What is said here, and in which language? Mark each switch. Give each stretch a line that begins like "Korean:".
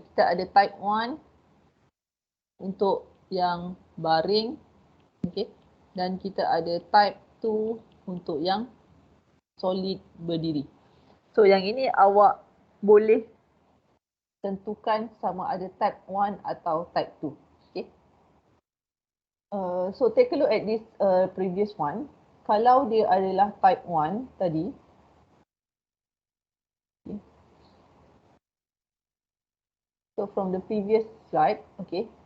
Malay: Kita ada type 1 untuk yang baring, okay, dan kita ada type 2 untuk yang solid berdiri. So, yang ini awak boleh tentukan sama ada type 1 atau type 2. Okay.
English: So, take a look at this previous one.
Malay: Kalau dia adalah type 1 tadi, okay.
English: So, from the previous slide, okay.